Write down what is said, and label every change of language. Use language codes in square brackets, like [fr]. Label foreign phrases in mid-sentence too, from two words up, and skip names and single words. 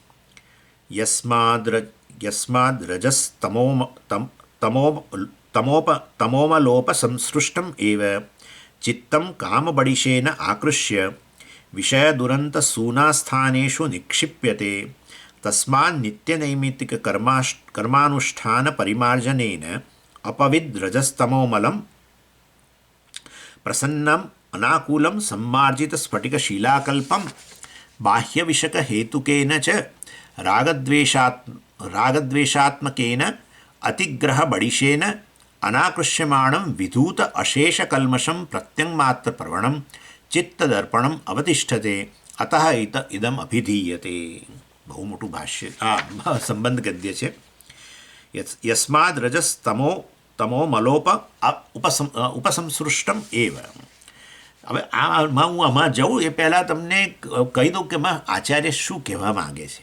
[sa] યસ્માદ રજસ્તમોમલોપ સંસૃષ્ટમ એવ ચિત્તમ કામબડિશેન આકૃષ્ય વિષય દુરંત સૂનાસ્થાનેષુ નિક્ષિપ્યતે તસ્માન નિત્યનૈમિત્તિક કર્માનુષ્ઠાન પરિમાર્જનેન અપવિદ રજસ્તમોમલમ પ્રસન્નમ અનાકૂલમ सम्मार्जित स्फटिक शिलाकल्पम बाह्य विषक हेतुकेन च रागद्वेषात्मकेन अतिग्रह बडिशेन अनाकृष्यमाणं विधूत अशेष कल्मषं प्रत्यंगमात्र प्रवणं चित्तदर्पणम अवतिष्ठते अतः इदम अभिधीयते. [gu] બહુ મોટું ભાષ્ય સંબંધ ગદ્ય છે. [sa] યસ્માદ રજસ તમો મલોપ ઉપસંસૃષ્ટમ એવ. [gu] હવે આમાં જવું એ પહેલાં તમને કહી દઉં કે આચાર્ય શું કહેવા માગે છે.